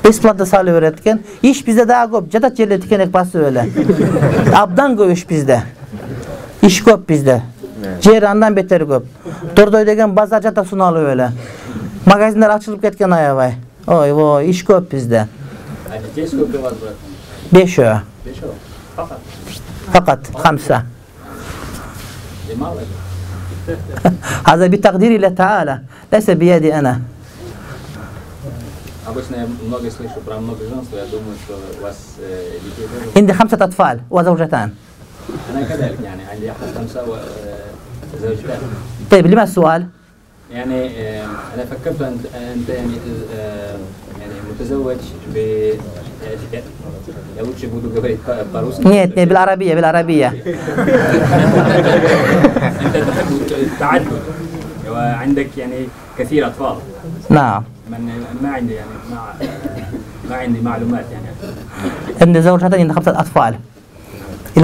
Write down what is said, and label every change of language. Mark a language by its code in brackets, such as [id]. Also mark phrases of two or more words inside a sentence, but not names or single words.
[ky] Бесплатно салып берет экен. Иш бизде дагы көп, жатат жерде тикенек басып эле. Абдан көп иш бизде. Иш көп бизде. Жер андан бетер көп. Тордой деген базар жата суналып эле. Магазиндар ачылып кеткен аябай. Ой, иш көп бизде. [ru] Детей сколько у вас, брат? 5. 5? [ar] Факат? Факат, 5. [ru] И мало? [ar] هذا بتقدير الله تعالى ليس بيدي أنا. [ru] Обычно я много слышу про многоженство, я думаю, что у вас детей тоже... [ar] عندي 5 أطفال وزوجتان. أنا كذلك يعني عندي 5 زوجتان. طيب لما السؤال؟ يعني أنا فكرت أنت يعني متزوج ب [ru] я лучше буду говорить по-русски. Нет, [ar] بالعربية. أنت تحب التعدد وعندك يعني كثير أطفال. نعم. ما عندي يعني ما عندي معلومات يعني. عندي زوجتان، عندي 5 أطفال إلى الآن.